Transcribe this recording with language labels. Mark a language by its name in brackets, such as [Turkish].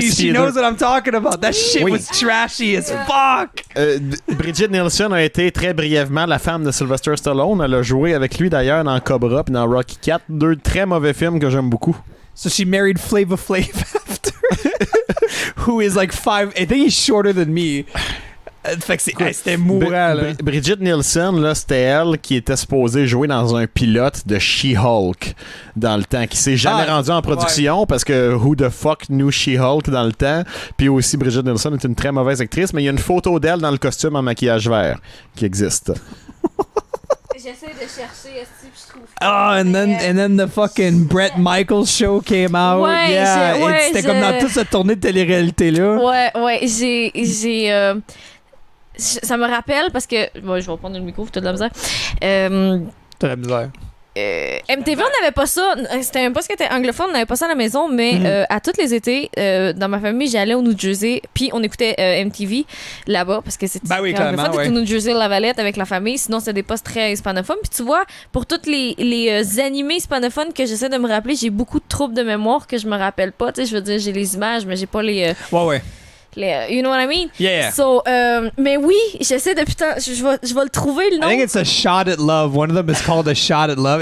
[English] She knows what I'm talking about. That shit was trashy as fuck. [French] Bridget Nielsen a été très brièvement la femme de Sylvester Stallone. Elle a joué avec lui d'ailleurs dans Cobra pis dans Rocky 4. 2 très mauvais films que j'aime beaucoup. [English] So she married Flavor Flav after. Who is like 5... I think he's shorter than me. [French] Fait que c'était mourant, là. Bridget Nielsen, là, c'était elle qui était supposée jouer dans un pilote de She-Hulk dans le temps, qui s'est jamais rendu en production parce que [English] who the fuck knew She-Hulk [French] dans le temps. Puis aussi, Bridget Nielsen est une très mauvaise actrice, mais il y a une photo d'elle dans le costume en maquillage vert qui existe. J'essaie de chercher, est-ce que je trouve. [English] And then the fucking Bret Michaels show came out. [French] Ouais, [English] yeah, [French] c'était comme dans toute cette tournée de télé-réalité-là. Ouais, ça me rappelle parce que. Bon, je vais reprendre le micro, t'as de la misère. T'as de la misère. MTV, on n'avait pas ça. C'était un poste qui était anglophone, on n'avait pas ça à la maison, mais à tous les étés, dans ma famille, j'allais au New Jersey, puis on écoutait MTV là-bas, parce que c'était anglophone, c'était au New Jersey, La Valette avec la famille, sinon c'était des postes très hispanophones. Puis tu vois, pour tous les animés hispanophones que j'essaie de me rappeler, j'ai beaucoup de troubles de mémoire que je me rappelle pas. Tu sais, je veux dire, j'ai les images, mais j'ai pas les... Ouais. [English] You know what I mean? Yeah. [French] So, mais oui, j'essaie depuis tant. Je vais le trouver le nom. [English] I think it's a shot at love. One of them is called a shot at love.